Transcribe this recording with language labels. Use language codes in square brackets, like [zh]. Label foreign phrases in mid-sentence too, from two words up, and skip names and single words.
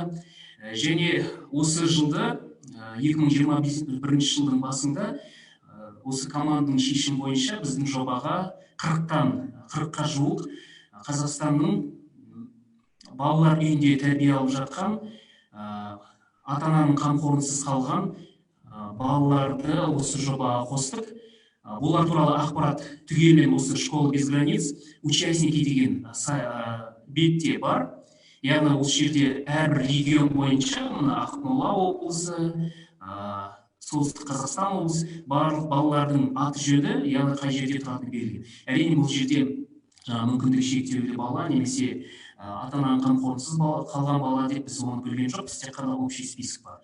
[kk] Және осы жылды 2021 жылдың басында осы команданың шешім бойынша біздің жобаға 40-қа жуық Қазақстанның балалар үйінде тәрбие алып жатқан, ата-ананың қамқорынсыз қалған балаларды осы жобаға қостық. Олар туралы ақпарат түгелмен осы [ru] школа без границ участники [kk] деген бетте бар. Яғни осы жерде әрбір регион бойынша, Ақмола облысы, Солтүстік Қазақстан облысы, барлық балалардың аты жөні, яғни қай жерде тұратыны белгілі. Әрине бұл жерде мүмкіндігі шектеулі бала немесе ата-ананың қамқорынсыз қалған бала деп біз оны бөлген жоқпыз, тек қана [ru] общий список [kk] бар.